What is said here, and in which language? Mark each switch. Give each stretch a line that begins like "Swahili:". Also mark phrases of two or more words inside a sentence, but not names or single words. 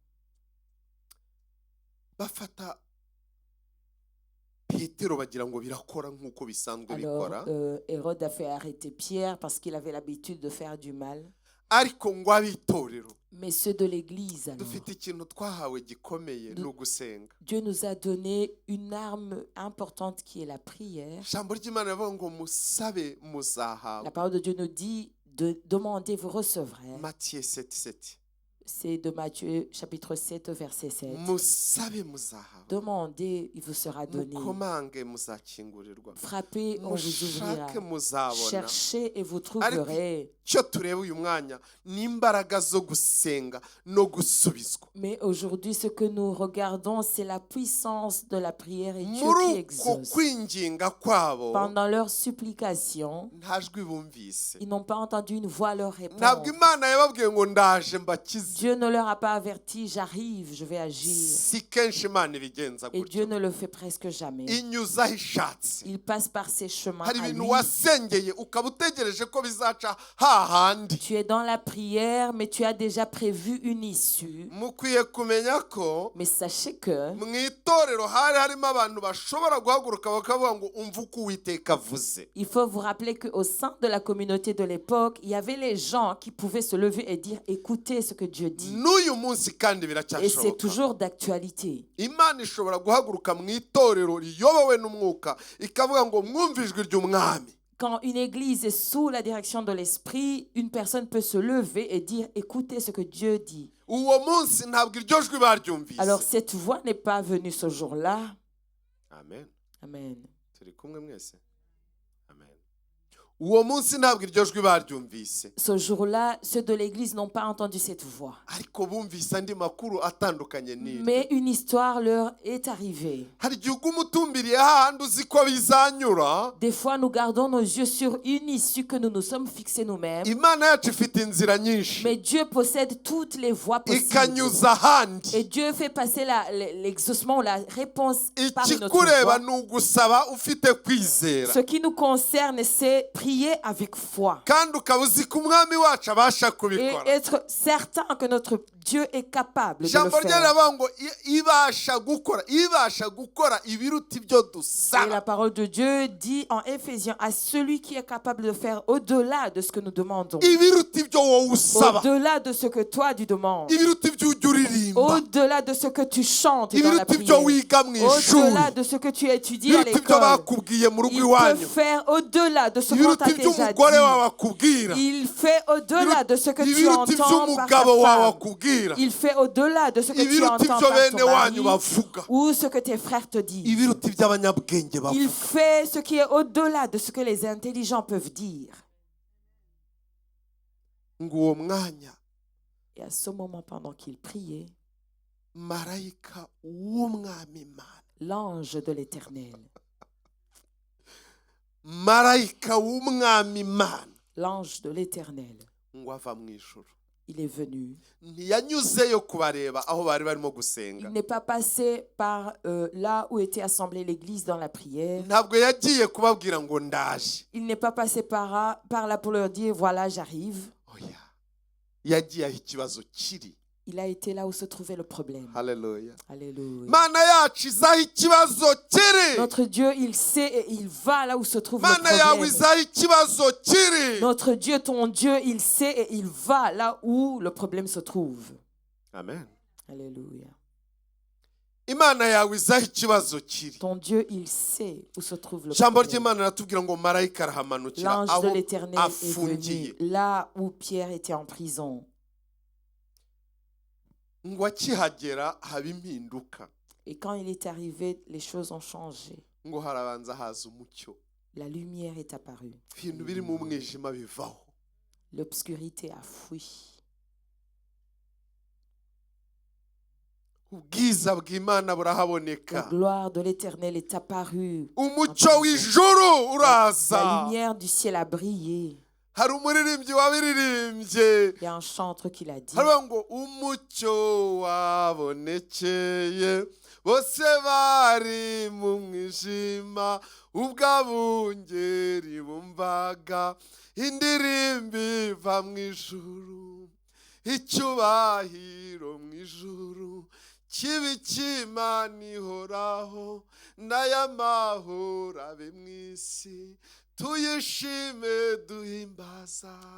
Kinyarwanda: Bafata Petero bagira ngo birakora nk'uko bisanzwe
French: Alors,
Kinyarwanda: bikora.
French: Hérode a fait arrêter Pierre parce qu'il avait l'habitude de faire du mal.
Kinyarwanda: Ariko ngo abitorero
French: Mais ceux de l'Église, alors,
Kinyarwanda: dufite ikintu twahawe gikomeye ni ugusenga.
French: Dieu nous a donné une arme importante qui est la prière.
Kinyarwanda: Ijambo ry'Imana rivuga ngo musabe
French: La
Kinyarwanda: muzahawe.
French: parole de Dieu nous dit de demander, vous recevrez. Matthieu 7:7. C'est de Matthieu chapitre 7 verset 7.
Kinyarwanda: Musabe muzahawe.
French: Demandez, il vous sera donné.
Kinyarwanda: Mukomange muzakingurirwa.
French: Frappez, on vous ouvrira.
Kinyarwanda: Mushake muzabona.
French: Cherchez et vous trouverez.
Kinyarwanda: Cyo tureba uyu mwanya ni imbaraga zo gusenga no gusubizwa.
French: Mais aujourd'hui, ce que nous regardons, c'est la puissance de la prière et Dieu qui
Kinyarwanda: Muri uko
French: exauce.
Kinyarwanda: kwinginga kwabo
French: Pendant leur supplication,
Kinyarwanda: nta jwi bumvise.
French: ils n'ont pas entendu une voix leur
Kinyarwanda: Ntabwo
French: répondre.
Kinyarwanda: Imana yababwiye ngo ndaje mbakize.
French: Dieu ne leur a pas averti, j'arrive, je vais agir.
Kinyarwanda: Si kenshi Imana ibigenza
French: Et Dieu
Kinyarwanda: gutyo.
French: ne le fait presque jamais.
Kinyarwanda: Inyuza aho ishatse.
French: Il passe par ses chemins
Kinyarwanda: Hari
French: à
Kinyarwanda: ibintu
French: lui.
Kinyarwanda: wasengeye ukaba utegereje ko bizaca hahandi.
French: Tu es dans la prière, mais tu as déjà prévu une issue.
Kinyarwanda: Mukwiye kumenya ko
French: Mais sachez que
Kinyarwanda: mu itorero hari harimo abantu bashobora guhaguruka bakavuga ngo umva uko Uwiteka avuze.
French: il faut vous rappeler qu'au sein de la communauté de l'époque, il y avait les gens qui pouvaient se lever et dire écoutez ce que Dieu dit.
Kinyarwanda: N'uyu munsi kandi
French: Et c'est
Kinyarwanda: biracyashoboka.
French: toujours d'actualité.
Kinyarwanda: Imana ishobora guhaguruka mu itorero riyobowe n'umwuka ikavuga ngo mwumve ijwi ry'umwami.
French: Quand une église est sous la direction de l'esprit, une personne peut se lever et dire écoutez ce que Dieu dit.
Kinyarwanda: Uwo munsi ntabwo iryo jwi baryumvise.
French: Alors cette voix n'est pas venue ce jour-là.
Kinyarwanda: Amen.
French: Amen.
Kinyarwanda: Turi kumwe mwese. Amen. uwo munsi ntabwo iryo jwi baryumvise,
French: Ce jour-là, ceux de l'église n'ont pas entendu cette voix.
Kinyarwanda: ariko bumvise andi makuru atandukanye n'iryo.
French: Mais une histoire leur est arrivée.
Kinyarwanda: hari igihe uguma utumbiriye hahandi uzi ko bizanyura.
French: Des fois, nous gardons nos yeux sur une issue que nous nous sommes fixés nous-mêmes.
Kinyarwanda: Imana yacu ifite inzira nyinshi
French: Mais Dieu possède toutes les voies possibles.
Kinyarwanda: ikanyuza ahandi.
French: Et Dieu fait passer l'exaucement ou la réponse par une autre
Kinyarwanda: ikikureba
French: voie.
Kinyarwanda: ni ugusaba ufite kwizera,
French: Ce qui nous concerne, c'est prier avec foi.
Kinyarwanda: kandi ukaba uzi ko umwami wacu abasha
French: Et
Kinyarwanda: kubikora.
French: être certain que notre Dieu est capable de le
Kinyarwanda: ijambo
French: faire.
Kinyarwanda: ryaravuga ngo ibasha gukora ibiruta ibyo
French: Et la
Kinyarwanda: dusaba.
French: parole de Dieu dit en Éphésiens à celui qui est capable de faire au-delà de ce que nous demandons.
Kinyarwanda: ibiruta ibyo wowe usaba,
French: Au-delà de ce que toi tu demandes.
Kinyarwanda: ibiruta ibyo ujya uririmba,
French: Au-delà de ce que tu chantes dans la
Kinyarwanda: ibiruta ibyo
French: prière.
Kinyarwanda: wiga mu ishuri,
French: Au-delà de ce que tu étudies à
Kinyarwanda: ibiruta ibyo
French: l'école.
Kinyarwanda: bakubwiye mu rugo
French: Il peut
Kinyarwanda: iwanyu,
French: faire au-delà de ce qu'on
Kinyarwanda: ibiruta
French: t'a
Kinyarwanda: ibyo
French: déjà
Kinyarwanda: umugore wawe
French: dit.
Kinyarwanda: akubwira,
French: Il fait au-delà de ce que tu
Kinyarwanda: ibiruta ibyo
French: entends par ta
Kinyarwanda: umugabo wawe
French: femme.
Kinyarwanda: akubwira,
French: Il fait au-delà de ce que tu
Kinyarwanda: ibiruta
French: entends
Kinyarwanda: ibyo
French: par
Kinyarwanda: bene
French: ton
Kinyarwanda: wanyu
French: mari
Kinyarwanda: bavuga,
French: ou ce que tes frères te disent.
Kinyarwanda: ibiruta ibyo abanyabwenge
French: Il
Kinyarwanda: bavuga.
French: fait ce qui est au-delà de ce que les intelligents peuvent dire.
Kinyarwanda: ngo uwo mwanya
French: Et à ce moment, pendant qu'il priait,
Kinyarwanda: marayika w'umwami Imana,
French: l'ange de l'Éternel,
Kinyarwanda: marayika w'umwami Imana
French: l'ange de l'Éternel,
Kinyarwanda: ngo ava mu ijuru,
French: il est venu.
Kinyarwanda: ntiyanyuzeyo kubareba aho bari barimo
French: Il
Kinyarwanda: gusenga,
French: n'est pas passé par là où était assemblée l'église dans la prière.
Kinyarwanda: ntabwo yagiye kubabwira ngo ndaje,
French: Il n'est pas passé par là pour leur dire, voilà, j'arrive.
Kinyarwanda: oya, yagiye aho ikibazo kiri.
French: Il a été là où se trouvait le problème.
Kinyarwanda: Haleluya.
French: Alléluia.
Kinyarwanda: Mana yacu izi aho ikibazo kiri,
French: Notre Dieu, il sait et il va là où se trouve le
Kinyarwanda: mana yawe
French: problème.
Kinyarwanda: izi aho ikibazo kiri.
French: Notre Dieu, ton Dieu, il sait et il va là où le problème se trouve. Amen. Alléluia.
Kinyarwanda: Imana yawe izi aho ikibazo kiri.
French: Ton Dieu, il sait où se trouve le
Kinyarwanda: ijambo
French: problème.
Kinyarwanda: ry'Imana riratubwira ngo marayika arahamanukira
French: L'ange de
Kinyarwanda: aho
French: l'Éternel est
Kinyarwanda: afungiye,
French: venu là où Pierre était en prison.
Kinyarwanda: ngo akihagera haba impinduka,
French: Et quand il est arrivé, les choses ont changé.
Kinyarwanda: ngo harabanza haza umucyo,
French: La lumière est apparue.
Kinyarwanda: ibintu biri mu mwijima bivaho.
French: L'obscurité a fui.
Kinyarwanda: ubwiza bw'Imana
French: La
Kinyarwanda: burahaboneka,
French: gloire de l'Éternel est apparue.
Kinyarwanda: umucyo w'ijuru uraza.
French: La lumière du ciel a brillé.
Kinyarwanda: hari umuririmbyi wabiririmbye,
French: Il y a un chantre qui l'a dit.
Kinyarwanda: haravuga ngo umucyo wabonekeye bose bari mu mwijima, ubwo abungeri bumvaga indirimbo iva mu ijuru, icyubahiro mu ijuru kibi cy'Imana ihoraho, n'aya mahoro abe mu isi, tuyishime duhimbaza.